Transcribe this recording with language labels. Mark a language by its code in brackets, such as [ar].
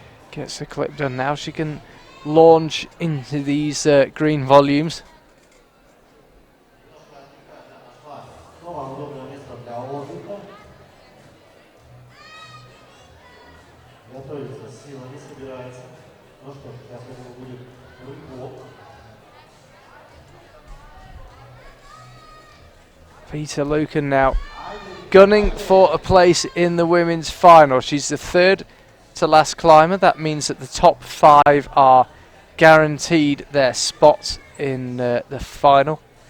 [en] Gets the clip done now. She can launch into these green volumes. [ru] Снова удобное место для отдыха. Готовится, сила не собирается. Ну что, сейчас у него будет рывок. [en] Vita Lucan now gunning for a place in the women's final. She's the third to last climber. That means that the top 5 are guaranteed their spots in the final.